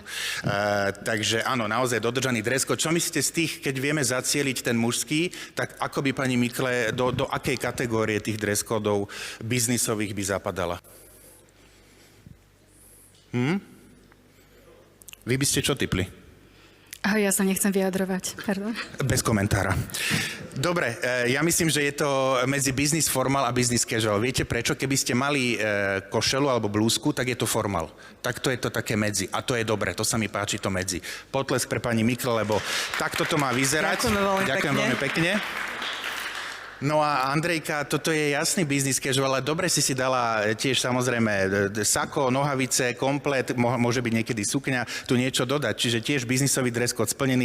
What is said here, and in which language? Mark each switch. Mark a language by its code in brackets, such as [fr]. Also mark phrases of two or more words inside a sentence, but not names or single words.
[sk] Takže áno, naozaj dodržaný [en] dress code. [sk] Čo myslíte z tých, keď vieme zacieliť ten mužský, tak ako by pani Mikele, do akej kategórie tých [en] dress codov [sk] biznisových by zapadala? Vy by ste čo tipli? Ja sa nechcem vyjadrovať, pardon. Bez komentára. Dobre, ja myslím, že je to medzi [en] business formal [sk] a [en] business casual. [sk] Viete prečo? Keby ste mali košelu alebo blúzku, tak je to formal. Takto je to také medzi. A to je dobre, to sa mi páči, to medzi. Potlesk pre pani Mikle, lebo takto to má vyzerať. Ďakujem veľmi pekne. No a Andrejka, toto je jasný [en] business casual, [sk] ale dobre si dala tiež samozrejme sako, nohavice, komplet, môže byť niekedy sukňa, tu niečo dodať, čiže tiež biznisový [en] dress code [sk] splnený.